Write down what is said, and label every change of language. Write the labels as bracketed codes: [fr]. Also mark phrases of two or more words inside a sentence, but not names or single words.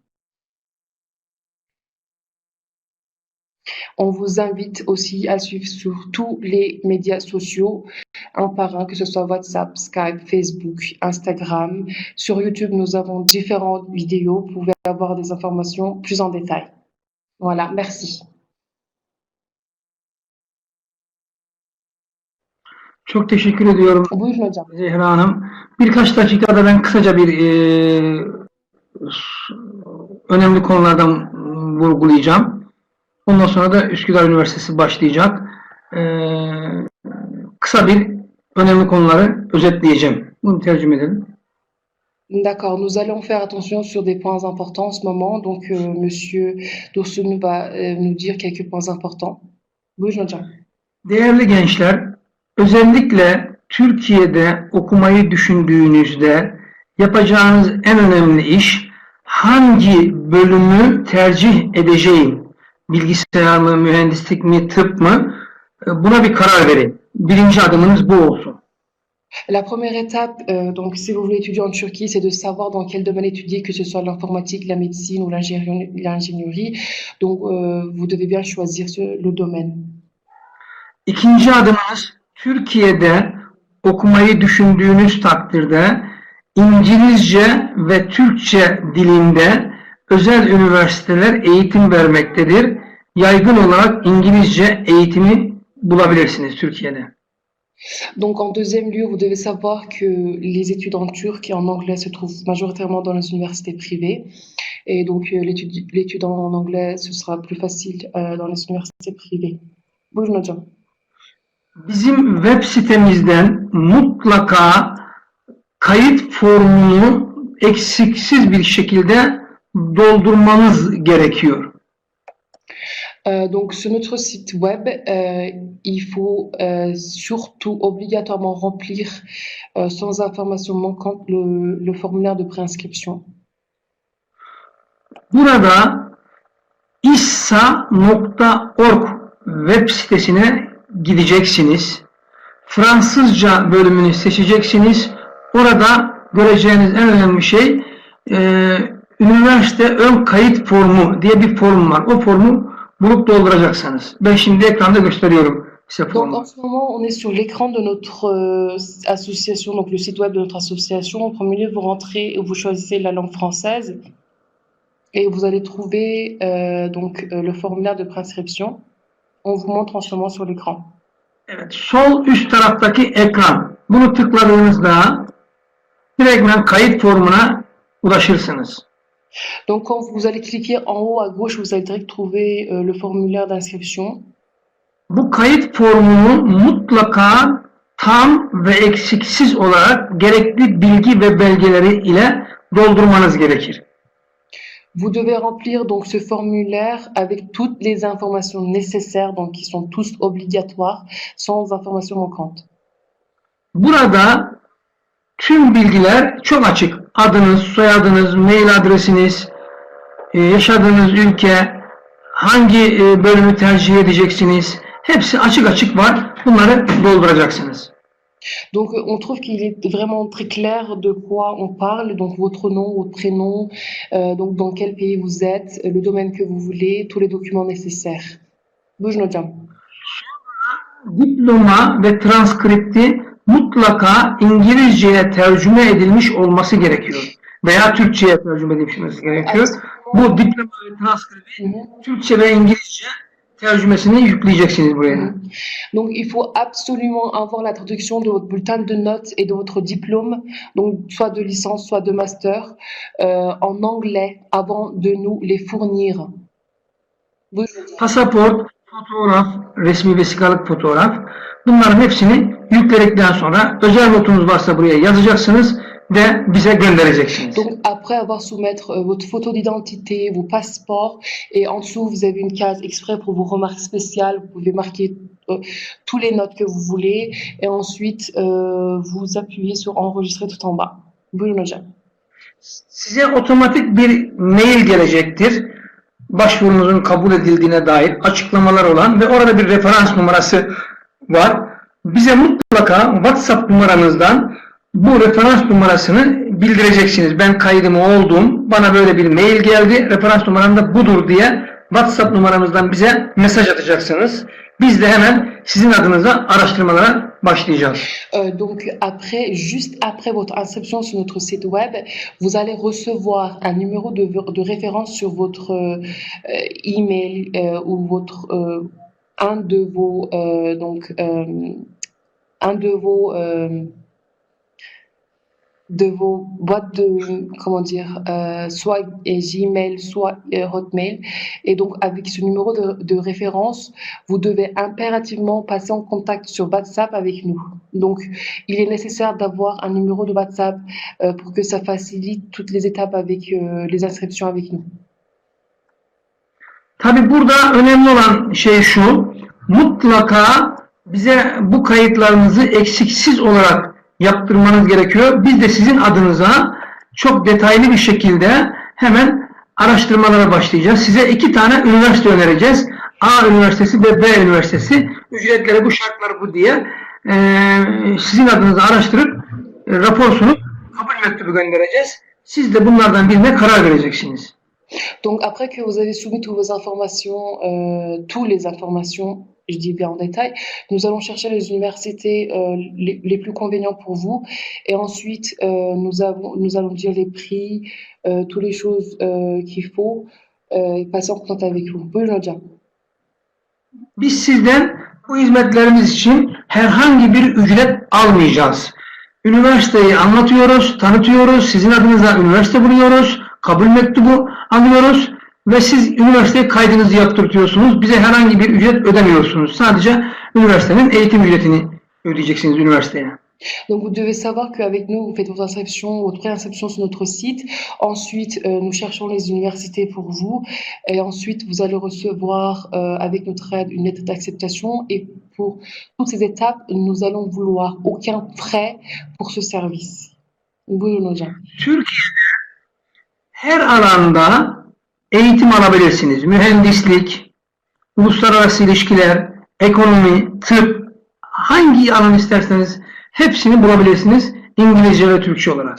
[fr] On vous invite aussi à suivre sur tous les médias sociaux, un par un, que ce soit WhatsApp, Skype, Facebook, Instagram. Sur YouTube, nous avons différentes vidéos. Vous pouvez avoir des informations plus en détail. Voilà, merci. [tr] Çok teşekkür ediyorum. Buyurun hocam. Zehra Hanım. Birkaç dakikada ben kısaca bir önemli konulardan vurgulayacağım. Ondan sonra da Üsküdar Üniversitesi başlayacak. Kısa bir önemli konuları özetleyeceğim. Bunu tercüme edelim. [fr] D'accord, nous allons faire attention sur des points importants en ce moment. Donc, Monsieur Dursun va nous dire quelques points importants. [tr] Buyurun hocam. Değerli gençler, özellikle Türkiye'de okumayı düşündüğünüzde yapacağınız en önemli iş hangi bölümü tercih edeceğim? Bilgisayar mı, mühendislik mi, tıp mı? Buna bir karar verin. Birinci adımınız bu olsun. [fr] La première étape, si vous voulez étudier en Turquie, c'est de savoir dans quel domaine étudier, que ce soit l'informatique, la médecine ou l'ingénierie. Donc, vous devez bien choisir le domaine. [tr] İkinci adımınız, Türkiye'de okumayı düşündüğünüz takdirde İngilizce ve Türkçe dilinde özel üniversiteler eğitim vermektedir. Yaygın olarak İngilizce eğitimi bulabilirsiniz Türkiye'de. [fr] Donc, en deuxième lieu, vous devez savoir que les études en turc et en anglais se trouvent majoritairement dans les universités privées. Et donc, l'étude en anglais, ce sera plus facile dans les universités privées. [tr] Buyurun hocam. Bizim web sitemizden mutlaka kayıt formunu eksiksiz bir şekilde doldurmanız gerekiyor. [fr] Donc, sur notre site web, il faut surtout obligatoirement remplir sans information manquante le formulaire de préinscription. [tr] Burada issa.org web sitesine gideceksiniz. Fransızca bölümünü seçeceksiniz. Orada göreceğiniz en önemli şey üniversite ön kayıt formu diye bir form var. O formu bulup dolduracaksınız. Ben şimdi ekranda gösteriyorum size [fr] Donc, [tr] formu. [fr] en ce moment, on est sur l'écran de notre association, donc le site web de notre association. En premier lieu, vous rentrez et vous choisissez la langue française et vous allez trouver le formulaire de préinscription. On vous montre en ce moment sur l'écran. [tr] Evet, sol üst taraftaki ekran. Bunu tıkladığınızda direktmen kayıt formuna ulaşırsınız. [fr] Donc, quand vous allez cliquer en haut à gauche, vous allez direct trouver le formulaire d'inscription. [tr] Bu kayıt formunu mutlaka tam ve eksiksiz olarak gerekli bilgi ve belgeleri ile doldurmanız gerekir. [fr] Vous devez remplir donc ce formulaire avec toutes les informations nécessaires, donc qui sont tous obligatoires, sans information manquante. [tr] Burada tüm bilgiler çok açık. Adınız, soyadınız, mail adresiniz, yaşadığınız ülke, hangi bölümü tercih edeceksiniz, hepsi açık açık var. Bunları dolduracaksınız. [fr] Donc, on trouve qu'il est vraiment très clair de quoi on parle, donc votre nom, votre prénom, donc dans quel pays vous êtes, le domaine que vous voulez, tous les documents nécessaires. [tr] Buyurun hocam. Diploma ve transkripti mutlaka İngilizceye tercüme edilmiş olması gerekiyor. Veya Türkçe'ye tercüme edilmiş gerekiyor. Bu diploma ve transkripti Türkçe ve İngilizce tercümesini yükleyeceksiniz buraya. [fr] Donc, il faut absolument avoir la traduction de votre bulletin de notes et de votre diplôme, donc soit de licence, soit de master, en anglais avant de nous les fournir. [tr] Pasaport, fotoğraf, resmi vesikalık fotoğraf. Bunların hepsini yükledikten sonra özel notunuz varsa buraya yazacaksınız ve bize göndereceksiniz. [fr] Donc, après avoir soumettre votre photo d'identité, vos passeports, et en dessous, vous avez une case exprès pour vos remarques spéciales. Vous pouvez marquer tous les notes que vous voulez, et ensuite, vous appuyez sur enregistrer tout en bas. [tr] Buyurun hocam. Size otomatik bir mail gelecektir. Başvurunuzun kabul edildiğine dair açıklamalar olan ve orada bir referans numarası var. Bize mutlaka WhatsApp numaranızdan bu referans numarasını bildireceksiniz. Ben kaydımı oldum, bana böyle bir mail geldi, referans numaram da budur diye WhatsApp numaramızdan bize mesaj atacaksınız. Biz de hemen sizin adınıza araştırmalara başlayacağız. [fr] Donc après, juste après votre inscription sur notre site web, vous allez recevoir un numéro de référence sur votre email ou votre un de vos de vos boîtes de, comment dire, soit Gmail, soit Hotmail. Et donc, avec ce numéro de référence, vous devez impérativement passer en contact sur WhatsApp avec nous. Donc, il est nécessaire d'avoir un numéro de WhatsApp pour que ça facilite toutes les étapes avec les inscriptions avec nous. [tr] Tabii burada önemli olan şey şu, mutlaka bize bu kayıtlarınızı eksiksiz olarak yaptırmanız gerekiyor. Biz de sizin adınıza çok detaylı bir şekilde hemen araştırmalara başlayacağız. Size 2 tane üniversite önereceğiz. A Üniversitesi ve B Üniversitesi. Ücretleri bu, şartları bu diye sizin adınıza araştırıp rapor sunup kabul mektubu göndereceğiz. Siz de bunlardan birine karar vereceksiniz. [fr] Donc après que vous avez soumis toutes vos informations, toutes les informations, je dis bien en détail, nous allons chercher les universités les plus convénients pour vous, et ensuite nous allons dire les prix, toutes les choses qu'il faut, et passer en contact avec vous. [tr] Buyurun hocam. Biz sizden bu hizmetlerimiz için herhangi bir ücret almayacağız. Üniversiteyi anlatıyoruz, tanıtıyoruz, sizin adınıza üniversite buluyoruz, kabul mektubu alıyoruz ve siz üniversiteye kaydınızı yaptırtıyorsunuz. Bize herhangi bir ücret ödemiyorsunuz. Sadece üniversitenin eğitim ücretini ödeyeceksiniz üniversiteye. [fr] Donc vous devez savoir qu'avec nous, vous faites votre inscription, votre préinscription sur notre site. Ensuite, nous cherchons les universités pour vous. Et ensuite, vous allez recevoir avec notre aide une lettre d'acceptation. Et pour toutes ces étapes, nous allons vouloir aucun frais pour ce service. [tr] Buyurun hocam. Türkiye'de her alanda eğitim alabilirsiniz. Mühendislik, uluslararası ilişkiler, ekonomi, tıp, hangi alan isterseniz hepsini bulabilirsiniz İngilizce ve Türkçe olarak.